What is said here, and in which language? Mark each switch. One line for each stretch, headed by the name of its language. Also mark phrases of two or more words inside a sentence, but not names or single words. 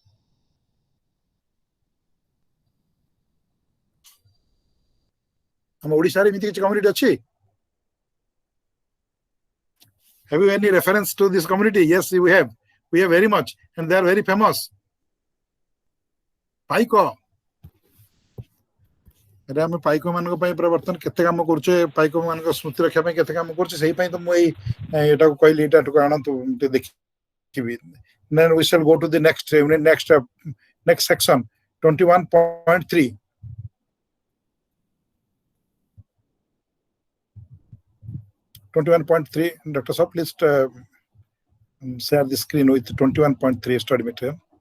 Odia: Am Odisha re community achi?
English: Have you any reference to this community? Yes, we have. We have very much, and they are very famous. Paiko.
Odia: ଆମେ ପାଇକ ମାନଙ୍କ ପାଇଁ ପ୍ରବର୍ତ୍ତନ କେତେ କାମ କରୁଛେ, ପାଇକ ମାନଙ୍କ ସ୍ମୃତି ରକ୍ଷା ପାଇଁ କେତେ କାମ କରୁଛେ, ସେଇ ପାଇଁ ତ ମୁଁ ଏଟାକୁ କହିଲି, ଏଟାକୁ ଆଣନ୍ତୁ ଦେଖିବି.
English: Then we shall go to the next section, 21.3. Dr. Saab, please share the screen with 21.3 study material.